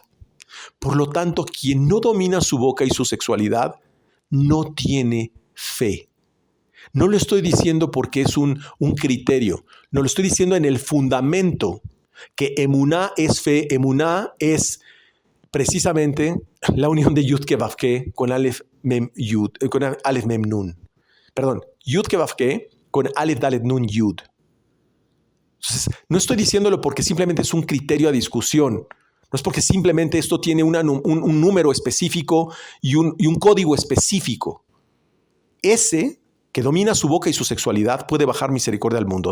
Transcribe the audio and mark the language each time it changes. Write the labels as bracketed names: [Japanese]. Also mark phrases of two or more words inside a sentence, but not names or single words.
[Spanish] Por lo tanto, quien no domina su boca y su sexualidad no tiene fe. No lo estoy diciendo porque es un criterio. No lo estoy diciendo en el fundamento que emuná es fe. Emuná es precisamente la unión de [Hebrew] יוד קה ואו קה [Spanish] con [Hebrew] אלף מם יוד, [Spanish] con [Hebrew] אלף מם נון. [Spanish] Perdón, [Hebrew] יוד קה ואו קה [Spanish] con [Hebrew] אלף דלת נון יוד. [Spanish] Entonces, no estoy diciéndolo porque simplemente es un criterio a discusión. No es porque simplemente esto tiene un número específico y un código específico. Ese que domina su boca y su sexualidad puede bajar misericordia al mundo.